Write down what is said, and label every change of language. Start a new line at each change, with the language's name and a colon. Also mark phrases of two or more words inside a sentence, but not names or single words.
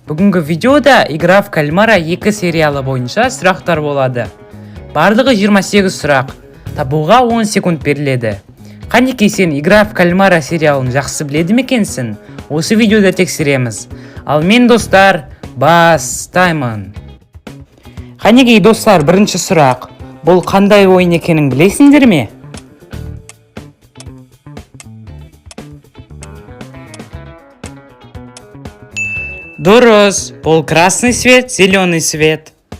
Kazakh: Бүгінгі видеода
Russian: «Игра в кальмара»
Kazakh: 2 сериалы бойынша сұрақтар болады. Барлығы 28 сұрақ. Табуға 10 секунд беріледі. Қанекей сен
Russian: «Игра в кальмара»
Kazakh: сериалын жақсы біледі мекенсің? Осы видеода тексереміз. Ал мен достар, бастаймын. Қанекей достар, бірінші сұрақ. Бұл қандай ойын екенін білесіңдер ме? Дұрыс, бұл
Russian: красный свет, зеленый свет.